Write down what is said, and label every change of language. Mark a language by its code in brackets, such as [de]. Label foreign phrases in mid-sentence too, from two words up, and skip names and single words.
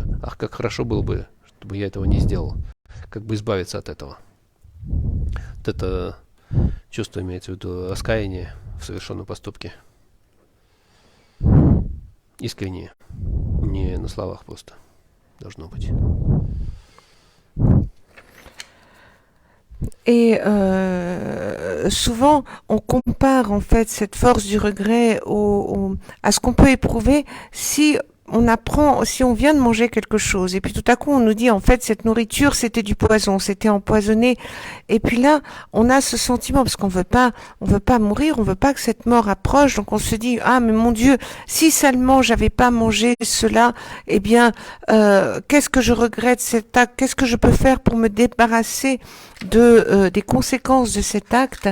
[ru] Ах, как хорошо было бы, чтобы я этого не сделал. Как бы избавиться от этого. Вот это чувство имеется в виду раскаяние в совершенном поступке. Искреннее. Не на словах просто. Должно быть. [fr] Et souvent, on compare en fait cette force du regret à ce qu'on peut éprouver si on apprend, si on vient de manger quelque chose et puis tout à coup on nous dit en fait cette nourriture c'était du poison, c'était empoisonné, et puis là on a ce sentiment parce qu'on veut pas mourir, on veut pas que cette mort approche, donc on se dit ah mais mon Dieu, si seulement j'avais pas mangé cela, eh bien qu'est-ce que je regrette cet acte, qu'est-ce que je peux faire pour me débarrasser des conséquences de cet acte.